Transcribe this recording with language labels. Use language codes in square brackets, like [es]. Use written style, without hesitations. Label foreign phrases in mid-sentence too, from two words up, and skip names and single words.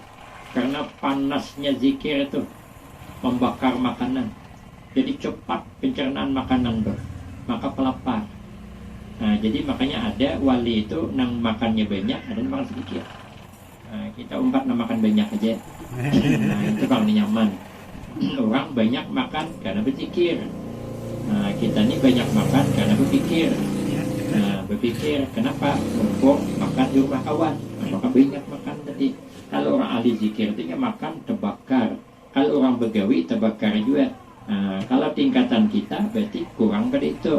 [id] Karena panasnya zikir itu membakar makanan. Jadi cepat pencernaan makanan tuh. [bjn] Maka pelapar. Nah, jadi makanya ada wali itu nang makannya banyak, ada yang makan sedikit. Nah, kita umpat nang makan banyak aja. Nah, itu paling nyaman. Orang banyak makan karena berzikir. [id] Nah, kita ini banyak makan karena berpikir. Nah, berpikir kenapa? Untuk makan di rumah kawan. Maka banyak makan tadi. [bjn] Kalau orang ahli zikir itu makan terbakar. Kalau orang begawi terbakar juga. [id] Nah, kalau tingkatan kita berarti kurang pada itu.